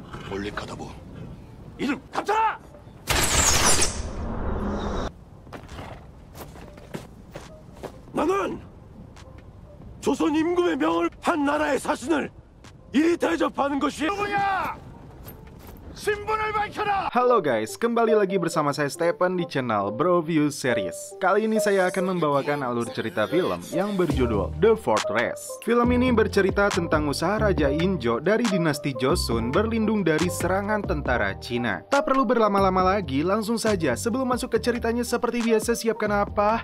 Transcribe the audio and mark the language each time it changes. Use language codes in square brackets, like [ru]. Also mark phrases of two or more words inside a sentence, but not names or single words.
[ko] 올리카다부 이름 감춰라! 나는 조선 임금의 명을 한 나라의 사신을 이리 대접하는 것이 누구냐? 신분을 밝혀라! [id] Halo guys, kembali lagi bersama saya Stephen di channel Bro View Series. Kali ini saya akan membawakan alur cerita film yang berjudul The Fortress. Film ini bercerita tentang usaha Raja Injo dari dinasti Joseon berlindung dari serangan tentara Cina. Tak perlu berlama-lama lagi, langsung saja sebelum masuk ke ceritanya seperti biasa siapkan apa?